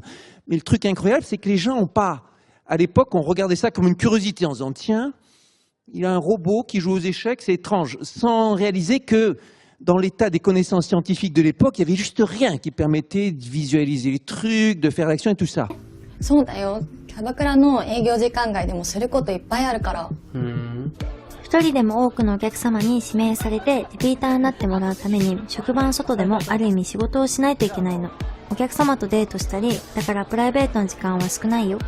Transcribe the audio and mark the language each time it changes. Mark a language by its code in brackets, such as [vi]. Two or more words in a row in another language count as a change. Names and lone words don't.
[fr] Mais le truc incroyable, c'est que les gens n'ont pas... À l'époque, on regardait ça comme une curiosité en se disant « Tiens, il y a un robot qui joue aux échecs, c'est étrange », sans réaliser que dans l'état des connaissances scientifiques de l'époque, il n'y avait juste rien qui permettait de visualiser les trucs, de faire l'action et tout ça. [ja] そうだよ。キャバクラの営業時間外でもすることいっぱいあるから。一人でも多くのお客様に指名されてリピーターになってもらうために職場の外でもある意味仕事をしないといけないの。お客様とデートしたり、だからプライベートの時間は少ないよ。